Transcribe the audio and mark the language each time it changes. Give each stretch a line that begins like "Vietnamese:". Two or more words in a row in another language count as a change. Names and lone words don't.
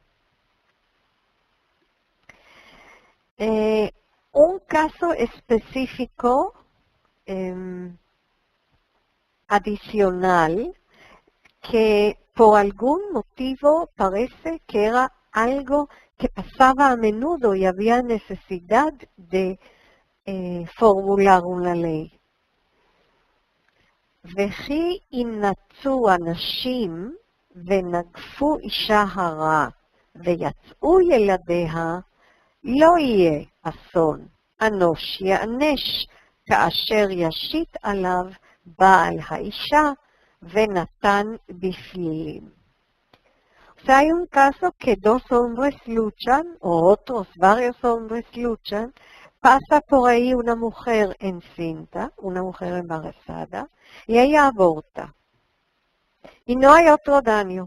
Spanish: Un caso específico adicional que por algún motivo parece que era algo que pasaba a menudo y había necesidad de formular una ley.
Hebrew: וכי ינצו אנשים ונגפו אישה הרע ויצאו ילדיה, לא יהיה אסון, אנוש יענש, כאשר ישית עליו בעל האישה ונתן בפלילים.
Spanish: O sea, hay un caso que dos hombres luchan, o otros, varios hombres luchan, pasa por ahí una mujer encinta, una mujer embarazada, y ella aborta. Y no hay otro daño.